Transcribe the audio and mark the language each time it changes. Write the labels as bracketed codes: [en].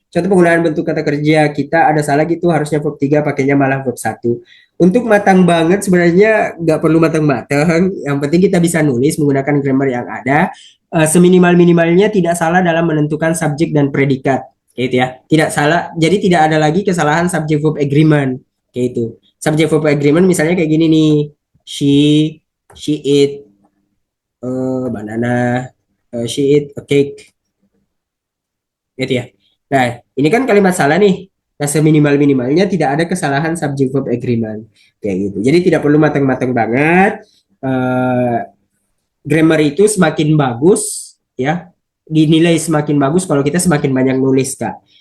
[id] Contoh penggunaan bentuk kata kerja kita ada salah gitu, harusnya verb 3 pakainya malah verb 1. Untuk matang banget sebenarnya nggak perlu matang-matang. Yang penting kita bisa nulis menggunakan grammar yang ada. Seminimal-minimalnya tidak salah dalam menentukan subjek dan predikat. kayak itu ya. Tidak salah, jadi tidak ada lagi kesalahan subject verb agreement, kayak itu. [en] Subject verb agreement [id] misalnya kayak gini nih, [en] she she eat banana, she eat a cake, gitu ya. [id] Nah, ini kan kalimat salah nih. Nah, seminimal-minimalnya tidak ada kesalahan subject verb agreement, kayak gitu. Jadi tidak perlu matang-matang banget. Eh, Grammar itu semakin bagus, ya, dinilai semakin bagus kalau kita semakin banyak nulis, Kak.